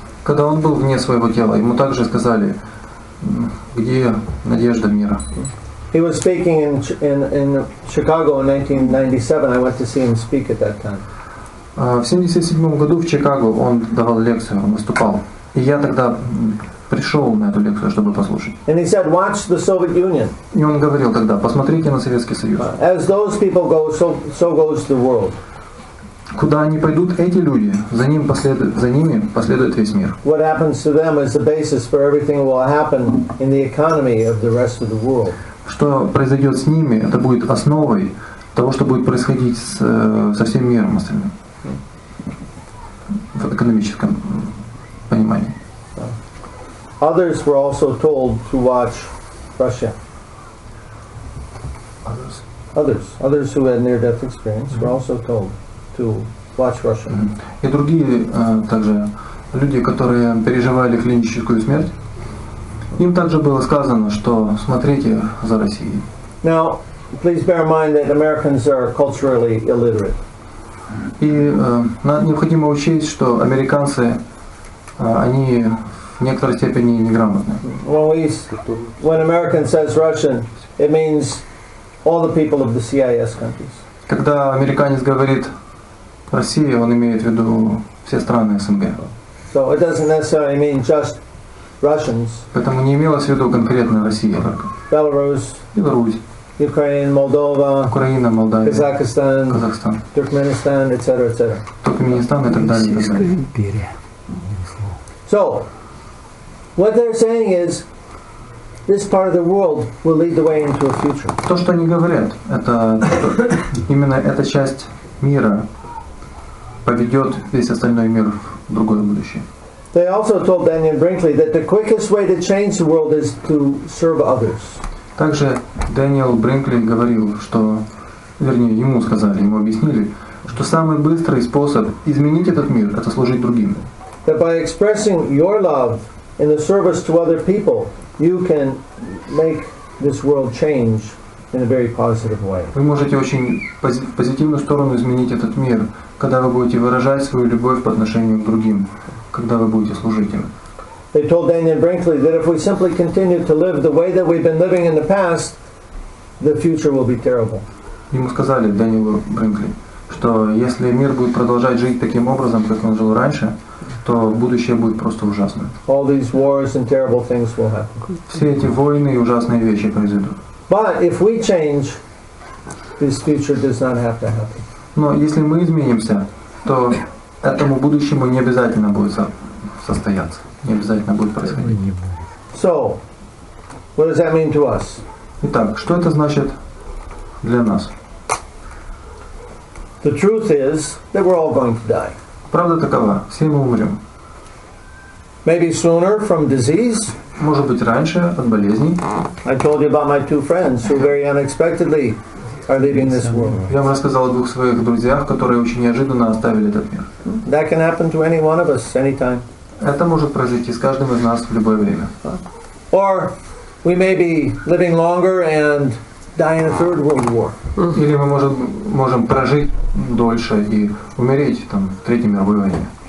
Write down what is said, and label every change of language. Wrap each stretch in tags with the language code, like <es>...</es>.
<ru>Когда он был вне своего тела, ему также сказали, где надежда мира.</ru> <en>He was speaking in Chicago in 1997. I went to see him speak at that time.</en> <ru>В 1977 году в Чикаго он давал лекцию, он выступал. И я тогда пришел на эту лекцию, чтобы послушать.</ru> <en>And he said, "Watch the Soviet Union."</en> <ru>И он говорил тогда, посмотрите на Советский Союз.</ru> <en>As those people go, so goes the world.</en> <ru>Куда они пойдут, эти люди, за ними последует весь мир.</ru> <en>What happens to them is the basis for everything will happen in the economy of the rest of the world.</en> <ru>Что произойдет с ними, это будет основой того, что будет происходить со всем миром остальным. В экономическом понимании.</ru> <en>Others were also told to watch Russia. Others who had near-death experience were also told to watch Russia.</en> <ru>И другие также люди, которые переживали клиническую смерть, им также было сказано, что смотрите за Россией.</ru> <en>Now, please bear in mind that Americans are culturally illiterate.</en> <ru>И необходимо учесть, что американцы, они в некоторой степени неграмотны.</ru> <en>When American says Russian, it means all the people of the CIS countries.</en> <ru>Когда американец говорит Россия, он имеет в виду все страны СНГ.</ru> <en>So it doesn't necessarily mean just Russians.</en> <ru>Поэтому не имелось в виду конкретно Россия только.</ru> <en>Беларусь, Ukraine, Moldova,</en> <ru>Украина, Молдавия,</ru> <en>Казахстан, Turkmenistan, etc.</en> <ru>Туркменистан и так далее.</ru> <en>So, what they're saying is, this part of the world will lead the way into a future.</en> <ru>То, что они говорят, это именно эта часть мира поведет весь остальной мир в другое будущее.</ru> <en>They also told Daniel Brinkley that the quickest way to change the world is to serve others.</en> <ru>Также Дэниел Бринкли говорил, что, вернее, ему сказали, ему объяснили, что самый быстрый способ изменить этот мир – это служить другим.</ru> <en>That by expressing your love in the service to other people, you can make this world change in a very positive way.</en> <ru>Вы можете очень в позитивную сторону изменить этот мир, когда вы будете выражать свою любовь по отношению к другим, когда вы будете служить им.</ru> <en>They told Daniel Brinkley that if we simply continue to live the way that we've been living in the past, the future will be terrible.</en> <ru>Ему сказали, Дэниелу Бринкли, что если мир будет продолжать жить таким образом, как он жил раньше, то будущее будет просто ужасным.</ru> <en>All these wars and terrible things will happen.</en> <ru>Все эти войны и ужасные вещи произойдут.</ru> <en>But if we change, this future does not have to happen.</en> <ru>Но если мы изменимся, то этому будущему не обязательно будет состояться, не обязательно будет происходить.</ru> <en>So, what does that mean to us?</en> <ru>Итак, что это значит для нас?</ru> <en>The truth is that we're all going to die.</en> <ru>Правда такова, все мы умрем.</ru> <en>Maybe sooner from disease.</en> <ru>Может быть, раньше от болезней.</ru> <en>I told you about my two friends who very unexpectedly are leaving this world.</en> <ru>Я вам рассказал о двух своих друзьях, которые очень неожиданно оставили этот мир.</ru> <en>That can happen to any one of us anytime.</en> <ru>Это может произойти с каждым из нас в любое время.</ru> <en>Or we may be living longer and die in a third world war.</en> <ru>Или мы можем прожить дольше и умереть там в Третьей мировой войне.</ru>